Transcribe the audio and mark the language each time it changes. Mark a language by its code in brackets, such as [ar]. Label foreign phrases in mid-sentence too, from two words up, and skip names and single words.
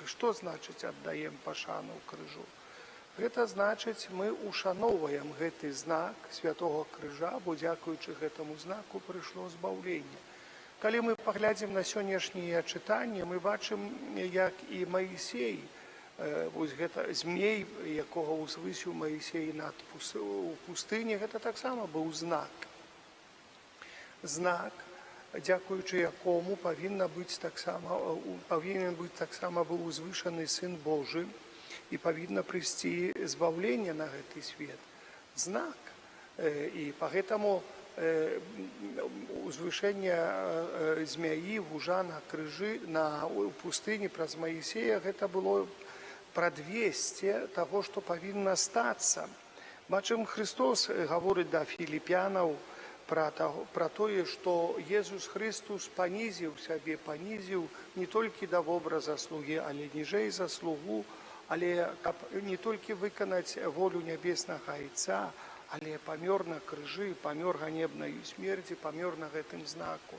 [uk] Що значить віддаємо пошану крижу? Це значить, ми ушановуємо цей знак Святого Крижа, бо дякуючи цьому знаку прийшло збавлення. Коли ми поглянемо на сьогоднішнє читання, ми бачимо, як і Моїсей, ось гэта змей, якого узвисив Моїсей у пустині, це так само був знак. Знак, дякуючи якому повинен бути так само був узвишений Син Божий і повинно прийти збавлення на цей світ. Знак. [ru] І поэтому узвышение змеи, вужа на крыжи, на пустыне праз Моисея, это было предвестие того, что [uk] повинно статься. [be] Бачим, [ru] Христос говорит до филиппянов, [be] пра тое, што Езус Христус панізіў сябе, панізіў не толькі да вобраза слугі, але ніжэй за слугу, але каб не толькі выканаць волю нябеснага Айца, але памёр на крыжы, памёр ганебнаю смерці, памёр на гэтым знаку.